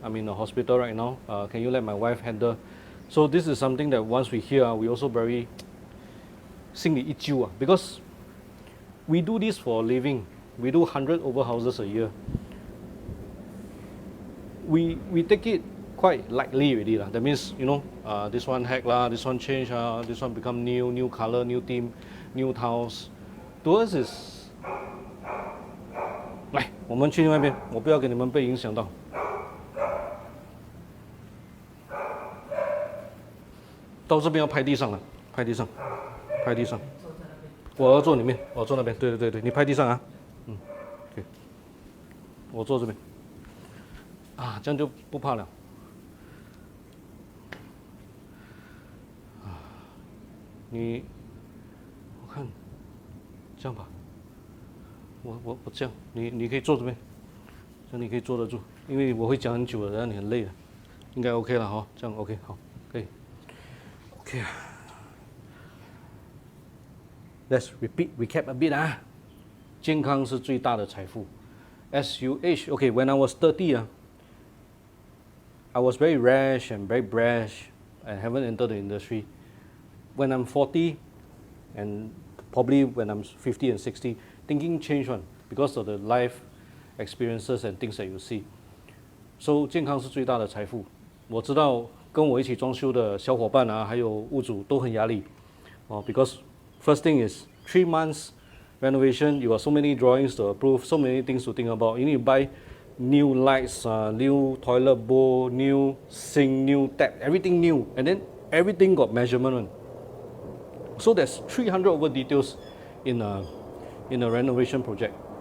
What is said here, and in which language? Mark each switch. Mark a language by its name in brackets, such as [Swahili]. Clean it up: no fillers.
[English] I'm in the hospital right now. Can you let my wife handle? So this is something that once we hear, we also very [Chinese] 心里一揪 [English] because we do this for a living. We do 100 over houses a year. We take it quite lightly already. That means, this one hack, this one change, this one become new color, new theme, new tiles. To us is [Chinese] 来，我们去另外一边，我不要给你们被影响到。到这边要拍地上了，拍地上，拍地上。我要坐里面，我要坐那边。对，你拍地上啊。对。我坐这边。这样就不怕了。你，我看，这样吧。我这样，你可以坐这边，这样你可以坐得住，因为我会讲很久了，让你很累了，应该 OK 了哈，这样 OK 好，可以 OK 啊。 [English] Let's recap a bit [Chinese] 健康是最大的财富。 [English] As you age, okay, when I was 30 I was very rash and very brash and haven't entered the industry. When I'm 40 and probably when I'm 50 and 60, thinking change because of the life experiences and things that you see. [Chinese] So 健康是最大的财富。我知道跟我一起装修的小伙伴还有屋主都很压力。 [English] Because first thing is 3 months renovation, you got so many drawings to approve, so many things to think about. You need to buy new lights, new toilet bowl, new sink, new tap, everything new. And then everything got measurement. So there's 300 over details in a renovation project.